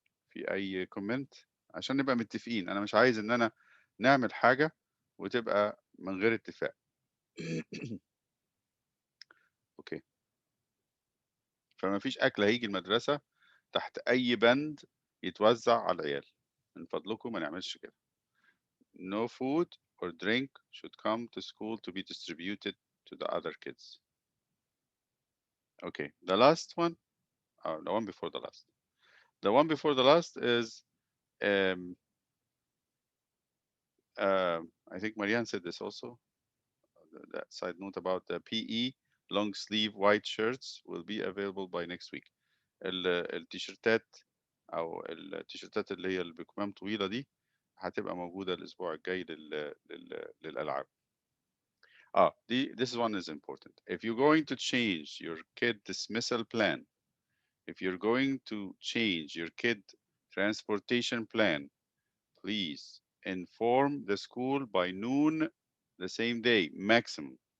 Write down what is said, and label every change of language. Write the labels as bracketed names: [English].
[Arabic] في أي كومنت عشان نبقى متفقين؟ أنا مش عايز إن أنا نعمل حاجة وتبقى من غير اتفاق. أوكي. فما فيش أكل هيجي المدرسة تحت أي بند يتوزع على العيال. من فضلكم ما نعملش كده. [English] No food or drink should come to school to be distributed to the other kids. Okay, the last one, the one before the last. The one before the last is, I think Marianne said this also. That side note about the PE long sleeve white shirts will be available by next week. [Arabic] التيشيرتات أو التيشيرتات اللي هي بكمام طويلة دي هتبقى موجودة الأسبوع الجاي للألعاب. [English] This one is important. If you're going to change your kid dismissal plan, if you're going to change your kid transportation plan, please inform the school by noon the same day, maximum.